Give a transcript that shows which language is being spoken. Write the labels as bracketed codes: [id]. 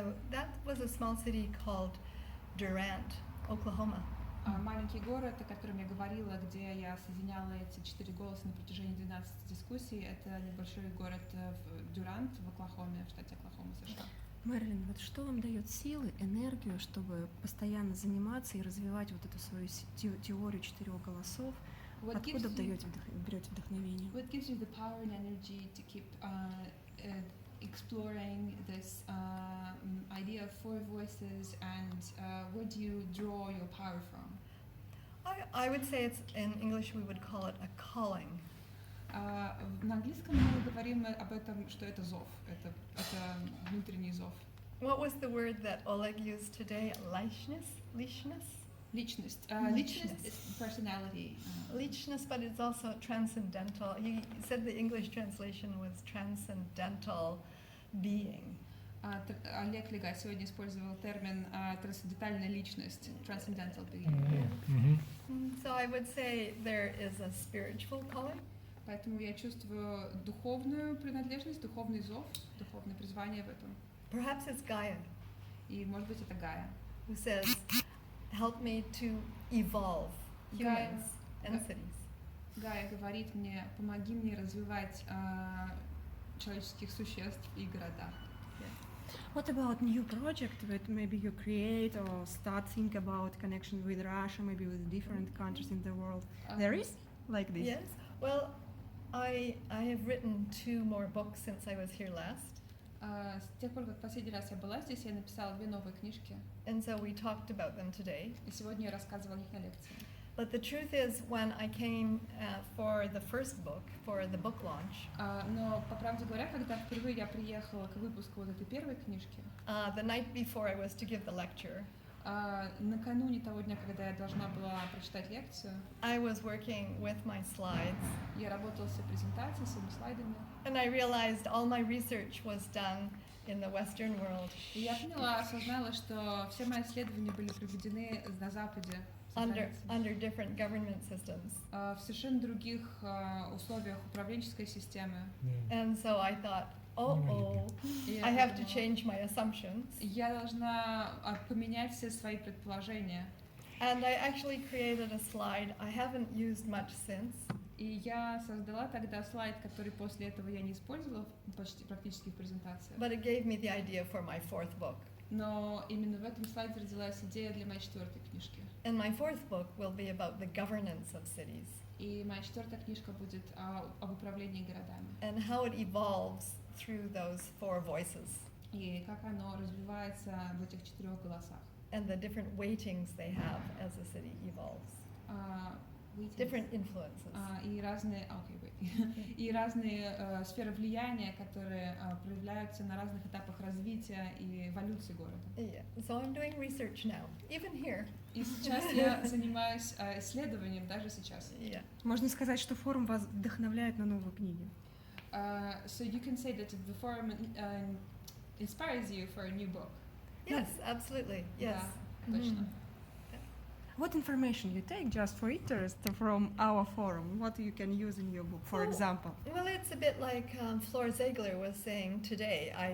[en] That was a small city called Durant, Oklahoma. [ru] Маленький город, о котором я говорила, где я соединяла эти 4 голоса на протяжении 12 дискуссий, это небольшой город в Дюрант, в Оклахоме, в штате Оклахома, США. Мэрилин, вот что вам дает силы, энергию, чтобы постоянно заниматься и развивать вот эту свою теорию 4 голосов? Откуда берете вдохновение? [en] What gives you the power and energy to keep exploring this idea of 4 voices, and where do you draw your power from? I would say it's, in English we would call it a calling. [ru] На английском мы говорим об этом, что это зов, это внутренний зов. [en] What was the word that Oleg used today? [ru] Личность? Личность. [en] Личность is personality. Личность, but it's also transcendental. He said the English translation was transcendental being. [ru] Олег Легай сегодня использовал термин трансцендентальная личность, [en] transcendental being. So I would say there is a spiritual calling. [ru] Поэтому я чувствую духовную принадлежность, духовный зов, духовное призвание в этом. [en] Perhaps it's Gaia. [ru] И может быть это Гая. [en] Who says, help me to evolve humans and cities. [ru] Гая говорит мне, помоги мне развивать человеческих существ и города. [en] What about new project that maybe you create or start think about connection with Russia, maybe with different countries in the world? There is like this? Yes. Well, I have written 2 more books since I was here last. [ru] С тех пор, как последний раз я была здесь, я написала 2 новые книжки. [en] And so we talked about them today. [ru] И сегодня я рассказывала о них на лекции. [en] But the truth is, when I came for the first book, for the book launch, [ru] Но, по правде говоря, когда впервые я приехала к выпуску вот этой первой книжки, [en] the night before I was to give the lecture, [ru] накануне того дня, когда я должна была прочитать лекцию, [en] I was working with my slides, [ru] я работала с презентацией, с своими слайдами, [en] and I realized all my research was done in the Western world. [ru] и я поняла, осознала, что все мои исследования были проведены на Западе, [en] under different government systems. [ru] В совершенно других условиях управленческой системы. [en] And so I thought, [ru] И [en] I [ru] я [en] have to [ru] подумала, [en] change my assumptions. [ru] я должна поменять все свои предположения. [en] And I actually created a slide I haven't used much since. [ru] И я создала тогда слайд, который после этого я не использовала почти практически в презентации. [en] But it gave me the idea for my fourth book. [ru] Но именно в этом слайде родилась идея для моей 4-й книжки. [en] And my fourth book will be about the governance of cities [ru] И моя 4-я книжка будет об управлении городами. [en] and how it evolves through those four voices [ru] И как оно развивается в этих 4 голосах. [en] and the different weightings they have as the city evolves. Different influences. [ru] И разные, и разные сферы влияния, которые проявляются на разных этапах развития и эволюции города. [en] Yeah. So I'm doing research now, even here. [ru] И сейчас я занимаюсь исследованием даже сейчас. [en] Yeah. [ru] Можно сказать, что форум вас вдохновляет на новые книги. [en] So you can say that the forum inspires you for a new book. Yes, absolutely. Yes. [ru] Да, точно. [en] What information you take just for interest from our forum? What you can use in your book, for Oh. example? Well, it's a bit like Flor Ziegler was saying today.